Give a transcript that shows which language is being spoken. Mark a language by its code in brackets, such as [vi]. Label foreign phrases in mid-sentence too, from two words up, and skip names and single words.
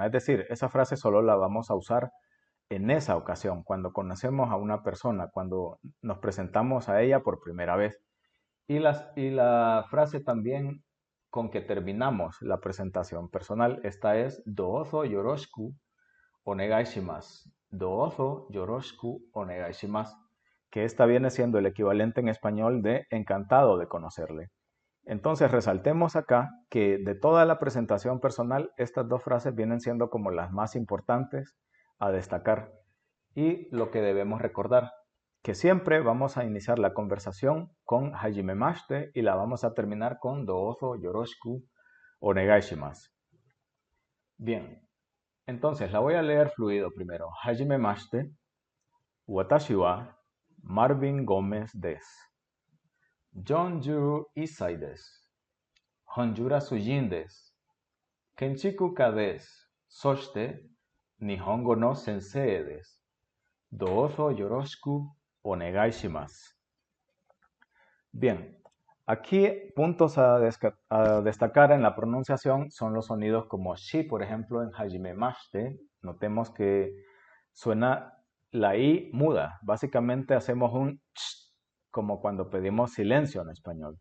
[es] Es decir, esa frase solo la vamos a usar en esa ocasión, cuando conocemos a una persona, cuando nos presentamos a ella por primera vez. Y la frase también con que terminamos la presentación personal, esta es [ja] どうぞよろしくお願いします. どうぞよろしくお願いします, [es] que esta viene siendo el equivalente en español de encantado de conocerle. Entonces resaltemos acá que de toda la presentación personal, estas dos frases vienen siendo como las más importantes a destacar. Y lo que debemos recordar, que siempre vamos a iniciar la conversación con hajimemashite y la vamos a terminar con [ja] どうぞよろしくお願いします. [es] Bien, entonces la voy a leer fluido primero. [ja] Hajimemashite, watashi wa Marvin Gómez desu. 41歳です。本ジュラス人です。建築家です。そして、日本語の先生です。どうぞよろしくお願いします。 [es] Bien, aquí puntos a destacar en la pronunciación son los sonidos como shi, por ejemplo, en hajimemashite. Notemos que suena la i muda. Básicamente hacemos un ch, como cuando pedimos silencio en español.